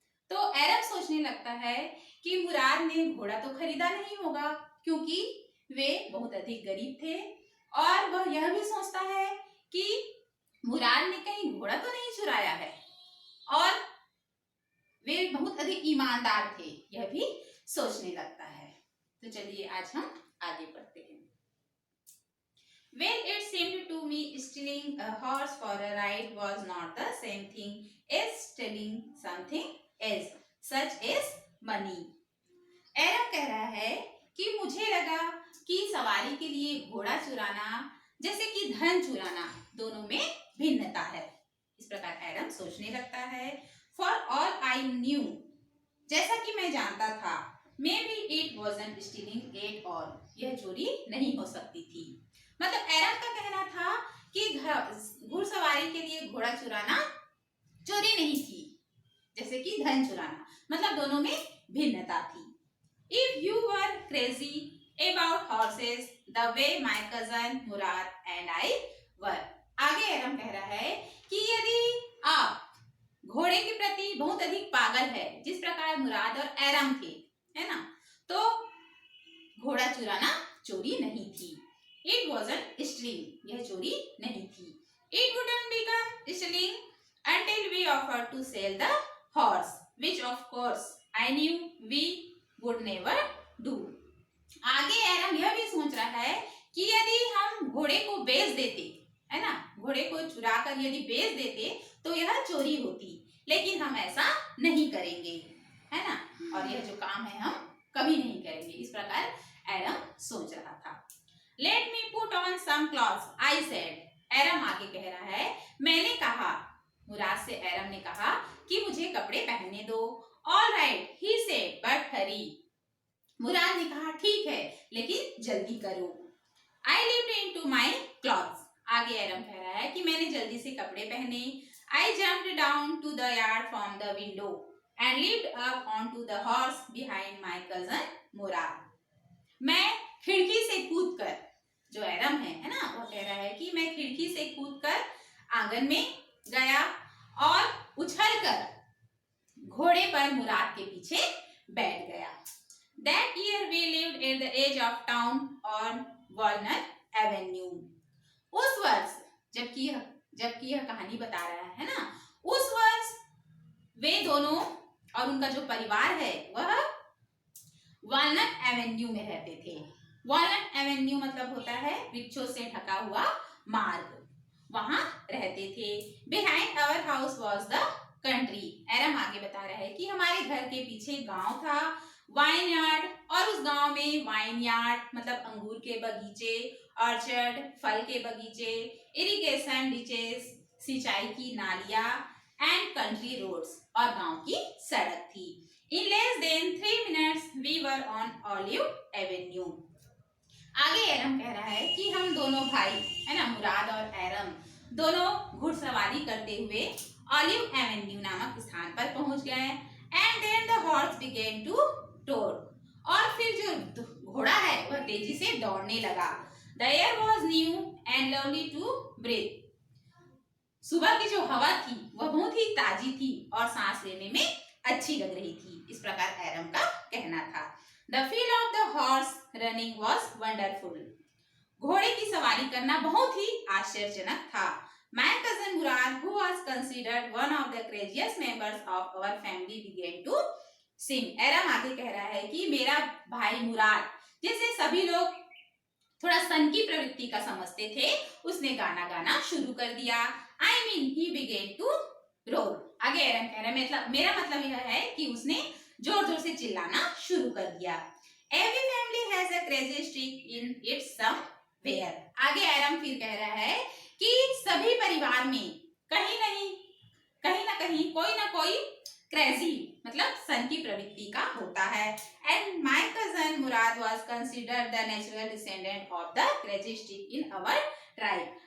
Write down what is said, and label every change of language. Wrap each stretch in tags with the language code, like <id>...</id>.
<hi>तो एरम सोचने लगता है कि मुराद ने घोड़ा तो खरीदा नहीं होगा, क्योंकि वे बहुत अधिक गरीब थे। और वह यह भी सोचता है कि मुराद ने कहीं घोड़ा तो नहीं चुराया है, और वे बहुत अधिक ईमानदार थे, यह भी सोचने लगता है। तो चलिए आज हम आगे बढ़ते हैं।</hi> <en>Well, it seemed to me stealing a horse for a ride was not the same thing as stealing something else, such as money.</en> <hi>एरम कह रहा है कि मुझे लगा कि सवारी के लिए घोड़ा चुराना जैसे कि धन चुराना दोनों में भिन्नता है। इस प्रकार एरम सोचने लगता है।</hi> <en>For all I knew,</en> <hi>जैसा कि मैं जानता था,</hi> <en>maybe it wasn't stealing at all,</en> <hi>यह चोरी नहीं हो सकती थी। मतलब एरम का कहना था कि घुड़सवारी के लिए घोड़ा चुराना चोरी नहीं थी, जैसे कि धन चुराना, मतलब दोनों में भिन्नता थी।</hi> <en>If you were crazy about horses the way my cousin Murad and I were,</en> <hi>आगे एरम कह रहा है कि यदि आप घोड़े के प्रति बहुत अधिक पागल है जिस प्रकार मुराद और एरम थे, है ना, तो घोड़ा चुराना चोरी नहीं थी।</hi> <en>It wasn't stealing,</en> <hi>यह चोरी नहीं थी।</hi> <en>It wouldn't become stealing until we offered to sell the horse, which of course I knew we would never do.</en> <hi>आगे एरम यह भी सोच रहा है कि यदि हम घोड़े को बेच देते, है ना, घोड़े को चुरा कर यदि बेच देते तो यह चोरी होती, लेकिन हम ऐसा नहीं करेंगे, है ना, और यह जो काम है हम कभी नहीं करेंगे। इस प्रकार एरम सोच रहा था।</hi> <en>Let me put on some clothes, I said.</en> <hi>एरम आगे कह रहा है, मैंने कहा, मुराद से एरम ने कहा कि मुझे कपड़े पहनने दो।</hi> <en>All right, he said, but hurry.</en> <hi>मुराद ने कहा ठीक है, लेकिन जल्दी करो।</hi> <en>I leaped into my clothes.</en> <hi>आगे एरम कह रहा है कि मैंने जल्दी से कपड़े पहने।</hi> <en>I jumped down to the yard from the window and leaped up onto the horse behind my cousin Murad.</en> <hi>मैं खिड़की से कूदकर, जो एरम है ना, वो कह रहा है कि मैं खिड़की से कूदकर आंगन में गया और उछलकर घोड़े पर मुराद के पीछे बैठ गया।</hi> <en>That year we lived at the edge of town on Walnut Avenue.</en> <hi>उस वर्ष, जबकि यह कहानी बता रहा है ना, उस वर्ष वे दोनों और उनका जो परिवार है वह वॉलनट एवेन्यू में रहते थे। वॉलनट एवेन्यू मतलब होता है वृक्षों से ढका हुआ मार्ग, वहां रहते थे।</hi> <en>Behind our house was the country.</en> <hi>एरम आगे बता रहा है कि हमारे घर के पीछे गांव था, वाइन यार्ड, और उस गांव में वाइन यार्ड मतलब अंगूर के बगीचे, ऑर्चर्ड फल के बगीचे, इरिगेशन डिचेस सिंचाई की नालियां,</hi> <en>and country roads</en> <hi>और गांव की सड़क थी।</hi> <en>In less than 3 minutes we were on Olive Avenue.</en> <hi>आगे एरम कह रहा है कि हम दोनों भाई, है ना, मुराद और एरम दोनों घुड़सवारी करते हुए ऑलिव एवेन्यू नामक स्थान पर पहुंच गए।</hi> <en>And then the horse began to tour.</en> <hi>और फिर जो घोड़ा है वह तेजी से दौड़ने लगा।</hi> <en>The air was new and lovely to breathe.</en> <hi>सुबह की जो हवा थी वह बहुत ही ताजी थी और सांस लेने में अच्छी लग रही थी। इस प्रकार एरम का कहना था।</hi> <en>The feel of the horse running was wonderful.</en> <hi>घोड़े की सवारी करना बहुत ही आश्चर्यजनक था।</hi> <en>My cousin Murad, who was considered one of the craziest members of our family, began to sing.</en> <hi>एरम आगे कह रहा है कि मेरा भाई मुराद, जिसे सभी लोग थोड़ा सन की प्रवृत्ति का समझते थे, उसने गाना गाना शुरू कर दिया।</hi> <en>I mean, he began to roar.</en> <hi>आगे एरम कह रहा है, मेरा मतलब यह है कि उसने जोर जोर से चिल्लाना शुरू कर दिया।</hi> <en>Every family has a crazy streak in its somewhere.</en> <hi>आगे एरम फिर कह रहा है कि सभी परिवार में कहीं ना कहीं कोई ना कोई</hi> <en>crazy</en> <hi>मतलब सन की प्रवृत्ति का होता है।</hi> <en>And my cousin Murad was considered the natural descendant of the crazy streak in our tribe.</en>